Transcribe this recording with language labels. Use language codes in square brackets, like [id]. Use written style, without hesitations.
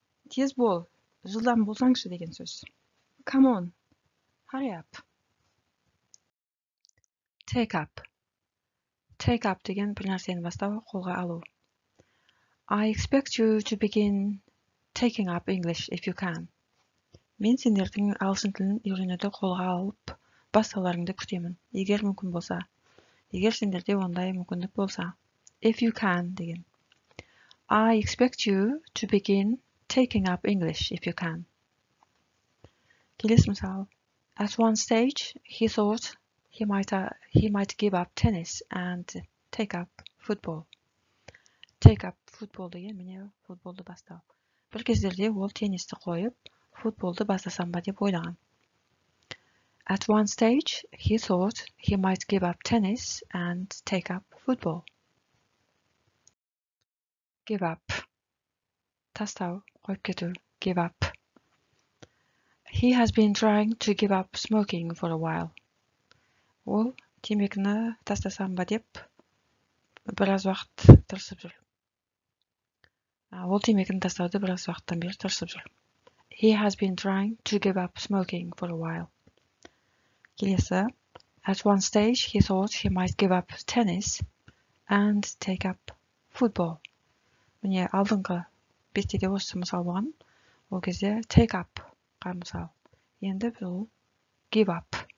[kk] Тез бол, жылдам болсаңшы деген сөз. [en] Come on, hurry up. Take up. Take up [kk] деген бір нәрсені бастау, қолға алу. [en] I expect you to begin taking up English if you can. [kk] Мен сендердің ағылшын тілін үйренуді қолға алып, бастауларыңды күтемін. Егер мүмкін болса. Егер сендерде ондай мүмкіндік болса. [en] If you can деген. I expect you to begin taking up English if you can. [kk] Келесі мысал. [en] At one stage, he thought he might give up tennis and take up football. Take up football [kk] деген міне футболды бастау. Бір кездерде ол теннисті қойып, футболды бастасам ба деп ойлаған. [en] At one stage, he thought he might give up tennis and take up football. Give up. [kk] Тастау, қойып кету. [en] Give up. He has been trying to give up smoking for a while. [kk] Ол темекіні тастасам ба деп біраз уақыт тырысып жүр. Ол темекіні тастауды біраз уақыттан бері тырысып жүр. [en] He has been trying to give up smoking for a while. [kk] Келесі. [en] At one stage, he thought he might give up tennis and take up football. [kk] Міне алдыңғы бетте де осы мысал болған. Ол кезде take up мысалы. Енді бұл give up.